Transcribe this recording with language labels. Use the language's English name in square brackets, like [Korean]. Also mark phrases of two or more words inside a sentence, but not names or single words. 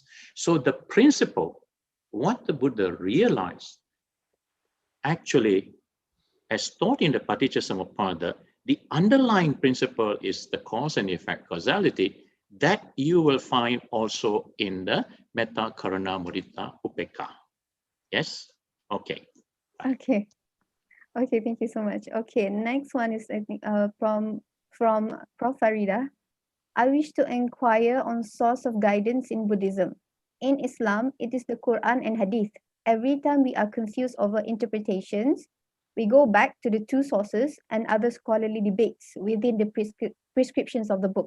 [English] So the principle, what the Buddha realized, actually, as taught in the Paticcasamuppada, the underlying principle is the cause and effect causality that you will find also in the [Pali] metta, karuna, mudita, upekha. [English] Yes? Okay. Okay. Okay, thank you so much. Okay, next one is I think from Prof Farida. I wish to inquire on source of guidance in Buddhism. In Islam, it is the Quran and Hadith. Every time we are confused over interpretations, we go back to the two sources and other scholarly debates within the prescriptions of the book.